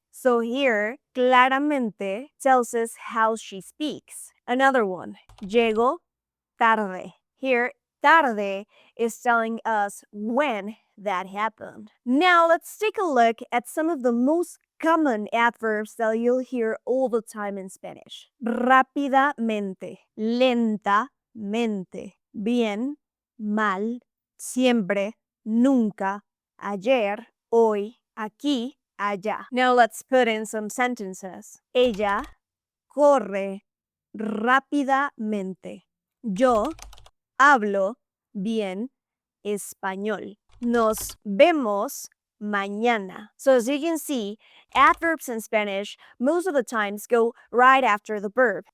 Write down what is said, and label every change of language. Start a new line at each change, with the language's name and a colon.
English: So here, claramente tells us how she speaks. Another one,
Spanish: llego tarde.
English: Here, tarde is telling us when that happened. Now let's take a look at some of the most common adverbs that you'll hear all the time in Spanish.
Spanish: Rápidamente, lentamente, bien, mal, siempre, nunca, ayer, hoy, aquí, allá.
English: Now let's put in some sentences.
Spanish: Ella corre rápidamente. Yo hablo bien español. Nos vemos mañana.
English: So as you can see, adverbs in Spanish most of the times go right after the verb.